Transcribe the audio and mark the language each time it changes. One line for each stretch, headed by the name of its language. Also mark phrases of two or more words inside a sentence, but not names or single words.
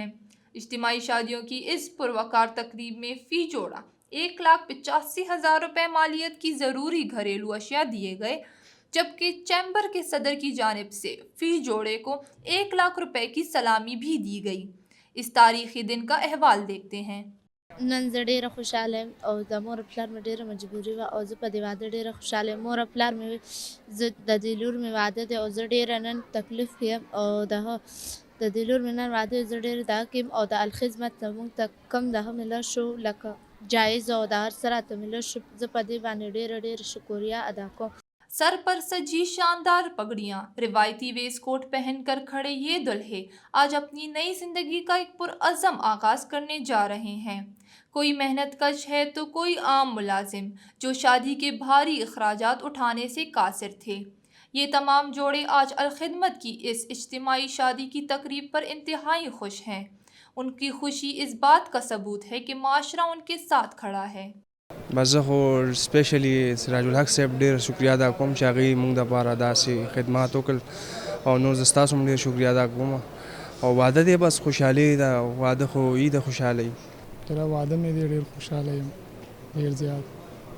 Urdu: اجتماعی شادیوں کی اس پروقار تقریب میں فی جوڑا 1,85,000 روپے مالیت کی ضروری گھریلو اشیاء دیے گئے، جبکہ چیمبر کے صدر کی جانب سے فی جوڑے کو 1 لاکھ روپے کی سلامی بھی دی گئی۔ اس تاریخی دن کا احوال دیکھتے ہیں۔
Pashto: نن زه ډېره خوشحاله یم او د مور او پلار مې ډېره مجبوري وه او زه په دې واده ډېره خوشحاله یم. مور او پلار مې زه د دې لور مې واده دی او زه ډېره نن تکلیف کې یم او د دې لور مې نن واده دی، زه ډېره دغه کې یم او د الخدمت زموږ ته کوم دغه مله شو لکه جایز او د هر څه راته مله شو، زه په دې باندې ډېره شکریہ ادا کوم.
Urdu: سر پر سجی شاندار پگڑیاں، روایتی ویس کوٹ پہن کر کھڑے یہ دلہے آج اپنی نئی زندگی کا ایک پرعزم آغاز کرنے جا رہے ہیں۔ کوئی محنت کش ہے تو کوئی عام ملازم جو شادی کے بھاری اخراجات اٹھانے سے قاصر تھے۔ یہ تمام جوڑے آج الخدمت کی اس اجتماعی شادی کی تقریب پر انتہائی خوش ہیں۔ ان کی خوشی اس بات کا ثبوت ہے کہ معاشرہ ان کے ساتھ کھڑا ہے۔
Pashto: بس زه خو سپیشلی سراج الحق صاحب ډېره شکریه ادا کوم چې هغوی موږ دپاره داسې خدمات وکړل او نور زه ستاسو هم ډېر شکریه ادا کوم. او واده دی بس خوشحالي ده، واده خو یي د خوشحالۍ. ترا واده مې دی ډېر خوشحاله یم، ډېر زیات.